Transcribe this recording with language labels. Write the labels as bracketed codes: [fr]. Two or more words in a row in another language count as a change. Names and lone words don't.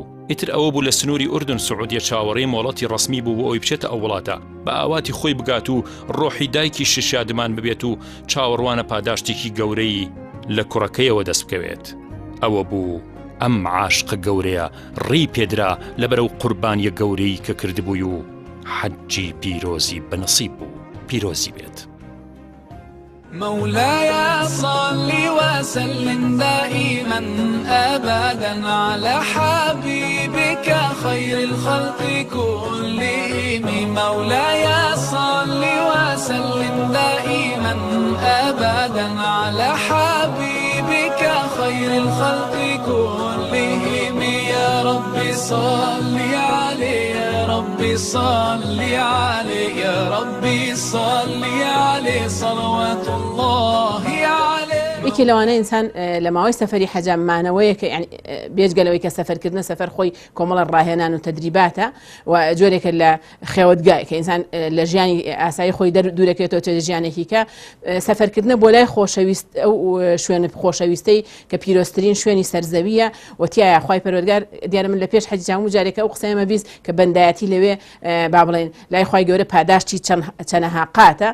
[ckb] ئیتر ئەوە بوو لە سنووری ئوردن سعودیە چاوەڕێی مۆڵەتی ڕسمی بوو بۆ ئەوی بچێتە ئەو وڵاتە، بە ئاواتی خۆی بگات و ڕۆحی دایکی شادمان ببێت و چاوەڕوانە پاداشتێکی گەورەی لە کوڕەکەیەوە دەست بکەوێت. ئەوە بوو ئەم عاشقە گەورەیە ڕێی پێدرا لەبەرەو قوربانیە گەورەی کە کردبووی و حەجی پیرۆزی بەنەسیب بوو. پیرۆزی بێت. [ar] مولاي صل وسلم دائما أبدا على حبيبك خير الخلق كلهم. مولاي صل وسلم دائما أبدا على حبيبك خير الخلق كلهم. يا رب صل عليه، يا رب صل عليه، يا رب صل عليه صلوات الله عليه. [ckb] یەکی لەوانە ئینسان لە ماوەی سەفەری حەجامانەوەیە کە یعنی بێجگەلەوەی کە سەفەرکردنە سەفەر خۆی کۆمەڵە ڕاهێنان و تەدریباتە و جۆرێکە لە خێوەتگای کە ئینسان لە ژیانی ئاسایی خۆی دەورەکێتەوە چ ژیانێکی کە سەفەرکردنە بۆ لای خۆشەویست ئەو شوێنە خۆشەویستەی کە پیرۆستترین شوێنی سەرزەویە و تایە خوای پەروەردگار دیارە من لە پێش حەجام و جارێکە ئەو قسەیمە بیست کە بەندایەتی لەوێ با بڵێن لای خوای گەورە پاداشتی چەنەها قاتە.